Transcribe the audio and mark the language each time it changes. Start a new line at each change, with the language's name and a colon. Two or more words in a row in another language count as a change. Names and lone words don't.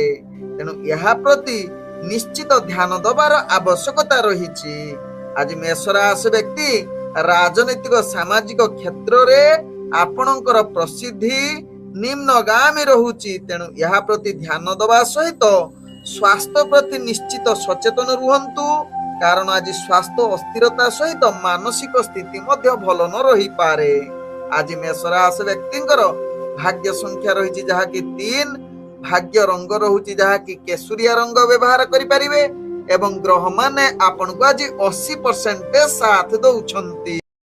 Odia: ତେଣୁ ଏହା ପ୍ରତି ନିଶ୍ଚିତ ଧ୍ୟାନ ଦେବାର ଆବଶ୍ୟକତା ରହିଛି। ଆଜି ମେଷ ରାଶି ବ୍ୟକ୍ତି ରାଜନୈତିକ ସାମାଜିକ କ୍ଷେତ୍ରରେ ଆପଣଙ୍କର ପ୍ରସିଦ୍ଧି ନିମ୍ନଗାମୀ ରହୁଛି। ତେଣୁ ଏହା ପ୍ରତି ଧ୍ୟାନ ଦେବା ସହିତ ସ୍ୱାସ୍ଥ୍ୟ ପ୍ରତି ନିଶ୍ଚିତ ସଚେତନ ରୁହନ୍ତୁ। କାରଣ ଆଜି ସ୍ୱାସ୍ଥ୍ୟ ଅସ୍ଥିରତା ସହିତ ମାନସିକ ସ୍ଥିତି ମଧ୍ୟ ଭଲ ନ ରହି ପାରେ। ଆଜି ମେଷ ରାଶି ବ୍ୟକ୍ତିଙ୍କର ଭାଗ୍ୟ ସଂଖ୍ୟା ରହିଛି ଯାହାକି 3, ଭାଗ୍ୟ ରଙ୍ଗ ରହୁଛି ଯାହାକି କେଶରିଆ ରଙ୍ଗ ବ୍ୟବହାର କରିପାରିବେ ଏବଂ ଗ୍ରହ ମାନେ ଆପଣ କୁ ଆଜି 80% ସାଥ ଦେଉଛନ୍ତି।